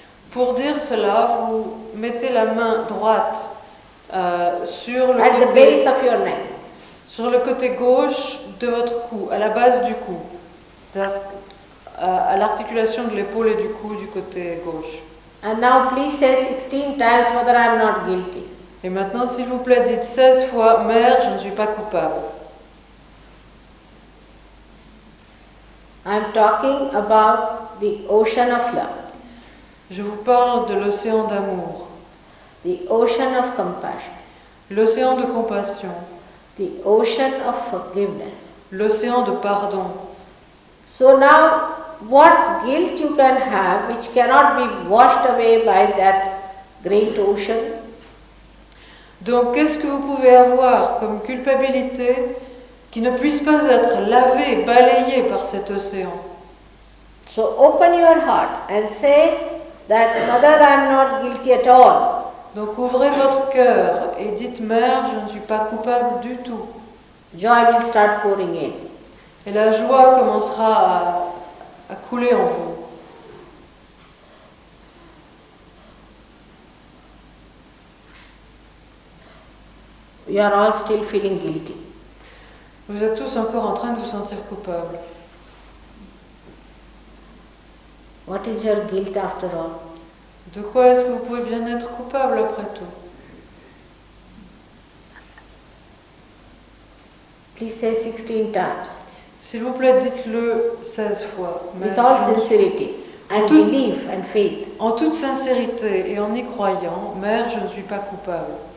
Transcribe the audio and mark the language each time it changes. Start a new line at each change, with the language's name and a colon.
French: Pour dire cela, vous mettez la main droite sur
English: At the base of your neck.
French: sur le côté gauche de votre cou, à la base du cou, à l'articulation de l'épaule et du cou du côté gauche.
English: And now please say 16 times, Mother, I am not guilty.
French: Et maintenant, s'il vous plaît, dites 16 fois, Mère, je ne suis pas coupable.
English: I am talking about the ocean of love,
French: Je vous parle de l'océan d'amour,
English: the ocean of compassion,
French: l'océan de compassion,
English: the ocean of forgiveness.
French: l'océan de pardon.
English: So now, what guilt you can have which cannot be washed away by that great ocean?
French: Donc, qu'est-ce que vous pouvez avoir comme culpabilité qui ne puisse pas être lavé, balayé par cet océan?
English: So open your heart and say that, Mother, I am not guilty at all.
French: Donc, ouvrez votre cœur et dites, Mère, je ne suis pas coupable du tout.
English: Joy will start pouring in.
French: Et la joie commencera à couler en vous.
English: You are all still feeling guilty.
French: Vous êtes tous encore en train de vous sentir coupable.
English: What is your guilt after all?
French: De quoi est-ce que vous pouvez bien être coupable après tout?
English: Please say 16 times.
French: S'il vous plaît, dites-le 16 fois.
English: With all sincerity and
French: Tout-
English: belief and faith.
French: En toute sincérité et en y croyant, Mère, je ne suis pas coupable.